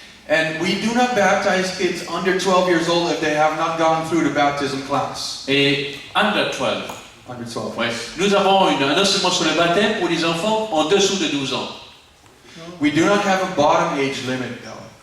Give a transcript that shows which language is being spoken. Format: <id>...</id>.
<en>And we do not baptize kids under 12 years old if they have not gone through the baptism class. Et under 12. Under 12.</en> <fr>Ouais. Nous avons un enseignement sur le baptême pour les enfants en dessous de 12 ans.</fr> <en>We do not have a bottom age limit though.</en>